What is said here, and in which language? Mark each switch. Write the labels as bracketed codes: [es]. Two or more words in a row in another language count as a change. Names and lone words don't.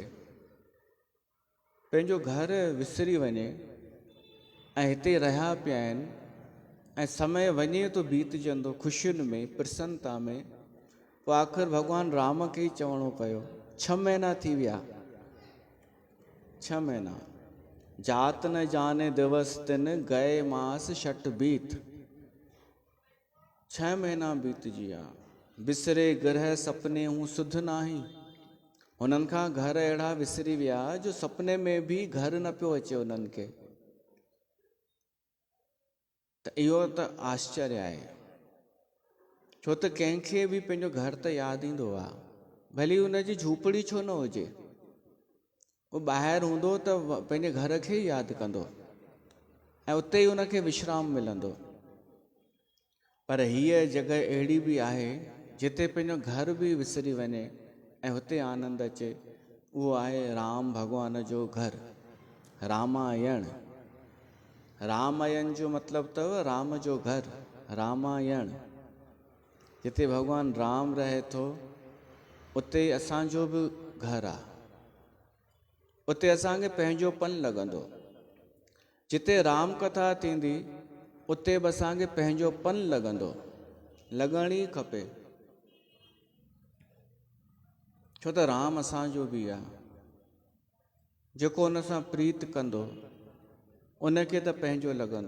[sd] पंहिंजो घर विसरी वञे ऐं हिते रहिया पिया आहिनि, ऐं समय वञे थो बीतजंदो ख़ुशियुनि में, प्रसन्नता में। पोइ आख़िर भॻवान राम खे ई चवणो पियो। 6 महीना थी विया, 6 महीना। [awa] जात न जाने दिवस तिन, गए मास शठ बीत। [sd] 6 महीना बीतजी विया। [awa] विसरे गृह सपने हूँ सुध नाही। [sd] उन्हनि खां घर अहिड़ा विसरी विया जो सपने में बि घर न पियो अचे उन्हनि खे। त इहो त आश्चर्य आहे, छो त कंहिंखे बि पंहिंजो घर त यादि ईंदो आहे, भली हुनजी झूपड़ी छो न हुजे। उहो ॿाहिरि हूंदो त पंहिंजे घर खे ई यादि कंदो ऐं उते ई उनखे विश्राम मिलंदो। पर हीअ जॻह अहिड़ी बि आहे जिते पंहिंजो घर बि विसरी वञे ऐं हुते आनंद अचे। उहो आहे राम भॻवान जो घर, रामायण। रामायण जो मतिलबु अथव राम जो घर, रामायण। जिते भॻवान राम रहे थो उते असांजो बि घर आहे, उते असांखे पंहिंजोपन लॻंदो। जिते राम कथा थींदी उते बि असांखे पंहिंजोपन लॻंदो, लॻण ई खपे। छो त राम असांजो बि आहे। जेको उन सां प्रीत कंदो उनखे त पंहिंजो लॻंदो।